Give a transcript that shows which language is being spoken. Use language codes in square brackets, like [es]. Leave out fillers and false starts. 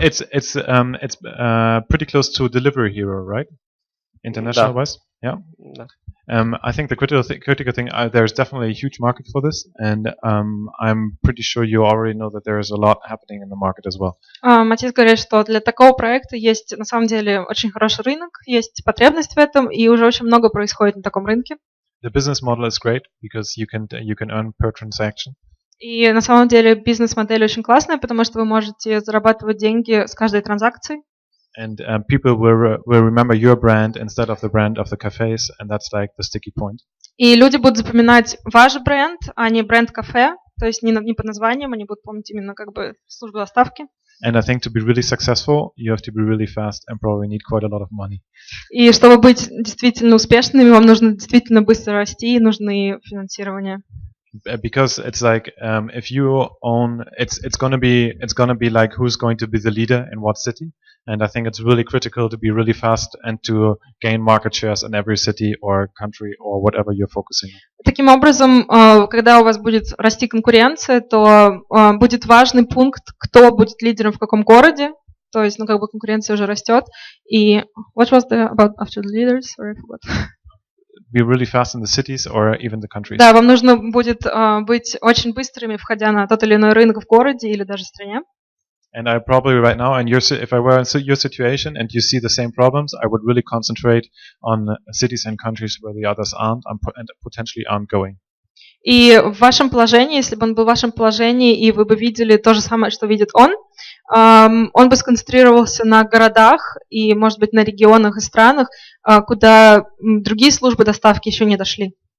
[en] It's pretty close to Delivery Hero, right? International wise, yeah. [ru] Да. [en] I think the critical thing, there's definitely a huge market for this, and I'm pretty sure you already know that there is a lot happening in the market as well. [ru] Матиас говорит, что для такого проекта есть на самом деле очень хороший рынок, есть потребность в этом, и уже очень много происходит на таком рынке. [en] The business model is great because you can earn per transaction. [ru] И на самом деле бизнес-модель очень классная, потому что вы можете зарабатывать деньги с каждой транзакции. [en] And people will remember your brand instead of the brand of the cafes, and that's like the sticky point. [ru] И люди будут запоминать ваш бренд, а не бренд кафе, то есть не под названием, они будут помнить именно как бы службу доставки. [en] And I think to be really successful, you have to be really fast and probably need quite a lot of money. [ru] И чтобы быть действительно успешными, вам нужно действительно быстро расти, и нужны финансирование. [en] Because it's like if you own, it's gonna be like who's going to be the leader in what city, and I think it's really critical to be really fast and to gain market shares in every city or country or whatever you're focusing on. [ru] Таким образом, когда у вас будет расти конкуренция, то будет важный пункт, кто будет лидером в каком городе, то есть, ну, как бы конкуренция уже растет. [en] И what was the about after the leaders? Sorry, I forgot. Be really fast in the cities or even the countries. [ru] Да, вам нужно будет быть очень быстрыми, входя на тот или иной рынок в городе или даже в стране. [en] And I probably right now, and if I were in your situation and you see the same problems, I would really concentrate on cities and countries where the others aren't and potentially aren't going. [ru] И в вашем положении, если бы он был в вашем положении, и вы бы видели то же самое, что видит он бы сконцентрировался на городах и, может быть, на регионах и странах, куда другие службы доставки еще не дошли.